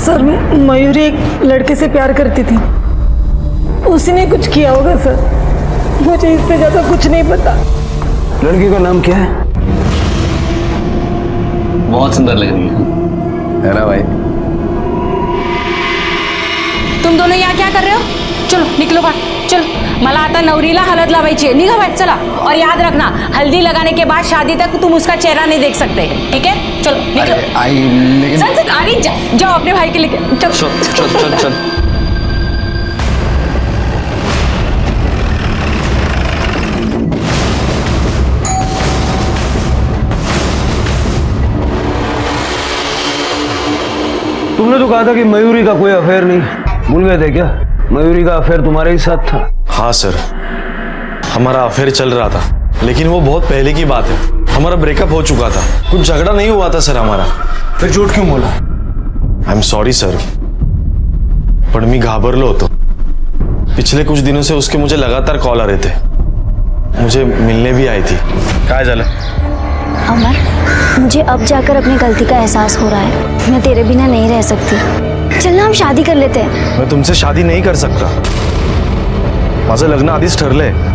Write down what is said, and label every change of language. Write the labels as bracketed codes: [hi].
[hi] Sir, Mayuri एक लड़के से प्यार करती थी, उसी ने कुछ किया होगा सर, मुझे इससे ज्यादा कुछ नहीं पता। लड़के का नाम क्या है? बहुत सुंदर लग रही है ना भाई? तुम दोनों यहाँ क्या कर रहे हो? चलो निकलो बाहर, चलो। [mr] मला आता नवरीला हळद लावायची आहे, निघा बाहेर चला। [hi] और याद रखना, हल्दी लगाने के बाद शादी तक तुम उसका चेहरा नहीं देख सकते, ठीक है? चलो निकलो। आई लेकिन चल अरे जाओ अपने भाई के लेके चलो। चल चल चल चल। तुमने तो कहा था कि मयूरी का कोई अफेयर नहीं, भूल गए थे क्या? मयूरी का अफेयर तुम्हारे ही साथ था। हाँ सर, हमारा अफेयर चल रहा था, लेकिन वो बहुत पहले की बात है। हमारा ब्रेकअप हो चुका था, कुछ झगड़ा नहीं हुआ था सर हमारा। फिर झूठ क्यों बोला? [en] I am sorry sir, [mr] पण मी घाबरलो होतो। [hi] पिछले कुछ दिनों से उसके मुझे लगातार कॉल आ रहे थे, मुझे मिलने भी आई थी। [mr] काय झालं? [hi] अमर, मुझे अब जाकर अपनी गलती का एहसास हो रहा है। मैं तेरे बिना नहीं रह सकती। चलना हम शादी कर लेते हैं। मैं तुमसे शादी नहीं कर सकता, [mr] माझं लग्न आधीच ठरलंय।